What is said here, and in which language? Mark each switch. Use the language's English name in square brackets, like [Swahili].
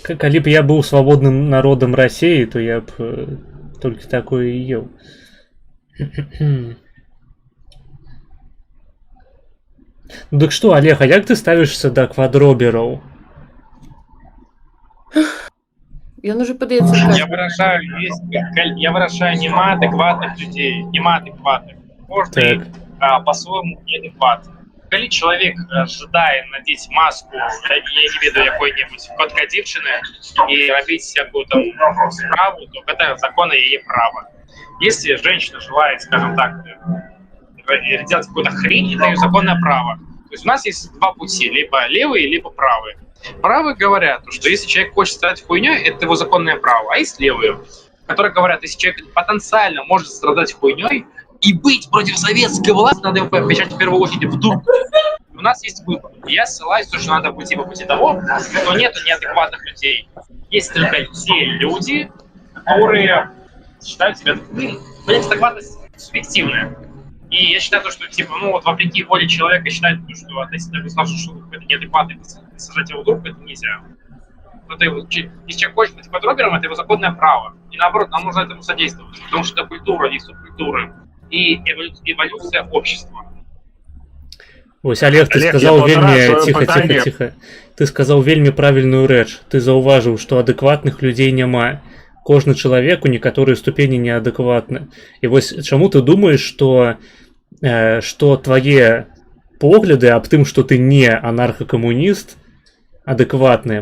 [Belarusian] Калі б я быў свабодным народам Расіі, то я б толькі такое і еў. Дык што, Олег, а як ты ставішся да квадробераў? Ён уже падаецца [Russian] Я выражаю неадекватных людей. Неадекватных. Можно Так. по-своему неадекватны. [Belarusian] Калі чалавек жадае надзець маску, я не ведаю якой-небудзь котка дзівчыны і рабіць всякую там справу, то гэта закон яе права. [Russian] Если женщина желает, скажем так, делать какую-то хрень, это ее законное право. То есть у нас есть два пути, либо левые, либо правые. Правые говорят, что если человек хочет страдать хуйней, это его законное право. А есть левые, которые говорят, если человек потенциально может страдать хуйней и быть против советской власти, надо его помещать в первую очередь в дурку. У нас есть выбор. Я ссылаюсь, что надо пойти по пути того, что нет неадекватных людей. Есть только те люди, которые считают себя... адекватность субъективная. И я считаю, что, типа, ну, вот вопреки воле человека считать, что относительно государства, что это неадекватно, сажать его в дурку, это нельзя. Это его, если человек хочет быть подробером, это его законное право. И наоборот, нам нужно этому содействовать, потому что это культура, не субкультура. И эволюция общества. [Belarusian] Ось, Олег, ты сказаў вельмі ціха. Ты сказаў вельмі правільную рэч. Ты заўважыў, што адэкватных людзей няма. Кожны чалавек у некаторыя ступені неадэкватны. І вось чаму ты думаеш, што твае погляды аб тым, што ты не анархакамуніст, адэкватныя?